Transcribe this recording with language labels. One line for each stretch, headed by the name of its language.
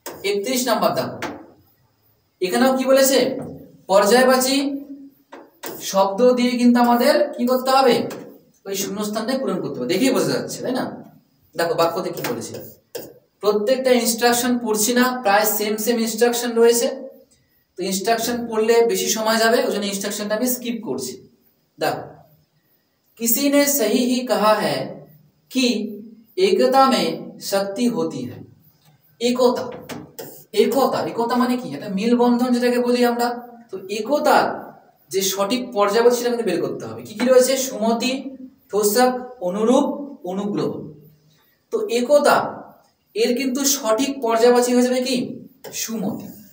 Bangla: 31 নম্বর দেখো, এখানেও কি বলেছে? পর্যায়বাচী শব্দ দিয়ে কিন্তু আমাদের কি করতে হবে? ওই শূন্যস্থানটাই পূরণ করতে হবে। দেখেই বোঝা যাচ্ছে, তাই না? দেখো বাক্যতে কি বলেছে, প্রত্যেকটা ইনস্ট্রাকশন পড়ছি না, প্রায় সেম সেম ইনস্ট্রাকশন রয়েছে, তো ইনস্ট্রাকশন পড়লে বেশি সময় যাবে, ওই জন্য ইনস্ট্রাকশনটা আমি স্কিপ করছি। দেখো,
Hindi: किसी ने सही ही कहा है कि एकता में शक्ति होती है।
Bangla: একতা, একতা, একতা মানে কি? এটা মিল বন্ধন যেটাকে বলি আমরা। তো একতার যে সঠিক পর্যায়বাচী সেটা আমাদের বের করতে হবে। কি কি রয়েছে? সুমতি, তোষক, অনুরূপ, অনুগ্রহ। তো একতা এর কিন্তু সঠিক পর্যায়বাচী হয়ে যাবে কি? সুমতি।